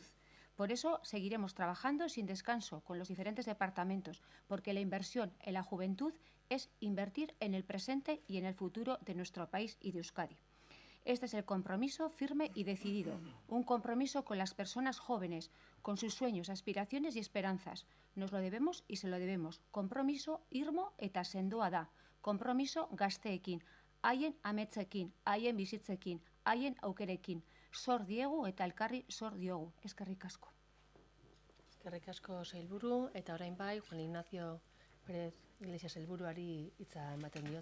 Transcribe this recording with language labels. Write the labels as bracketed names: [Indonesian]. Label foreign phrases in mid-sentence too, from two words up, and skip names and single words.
[Spanish] Por eso seguiremos trabajando sin descanso con los diferentes departamentos, porque la inversión en la juventud es invertir en el presente y en el futuro de nuestro país y de Euskadi. Este es el compromiso firme y decidido, un compromiso con las personas jóvenes, con sus sueños, aspiraciones y esperanzas. Nos lo debemos y se lo debemos. [Basque] Compromiso irmo eta sendoa da. Compromiso gazteekin, haien ametzekin, haien bizitzekin, haien aukerekin. Zor diegu eta elkarri zor diogu. Eskerrik asko. Eskerrik asko sailburu, eta orain bai, Juan Ignacio Pérez Iglesias sailburuari hitza ematen diot.